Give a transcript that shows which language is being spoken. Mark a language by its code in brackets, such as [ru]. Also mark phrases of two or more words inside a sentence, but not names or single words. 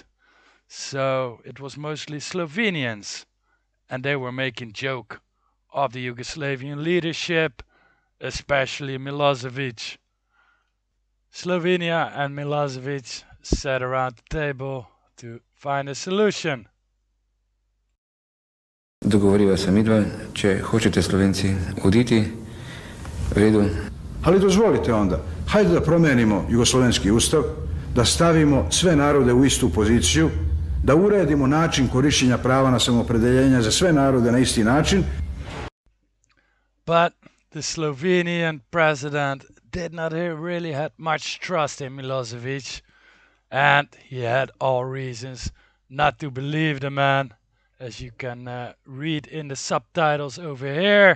[en] So it was mostly Slovenians, and they were making joke of the Yugoslavian leadership, especially Milosevic. Slovenia and Milosevic sat around the table to find a solution. [sl] Dogovoriva se midva, če hočete Slovenci oditi, v redu. [sr] Ali dozvolite onda, hajde da promenimo jugoslovenski ustav, da stavimo sve narode u istu poziciju, da uredimo način korištenja prava na samoopredeljenje za sve narode na isti način. [en] But the Slovenian president did not really had much trust in Milosevic, and he had all reasons not to believe the man, as you can read in the subtitles over here.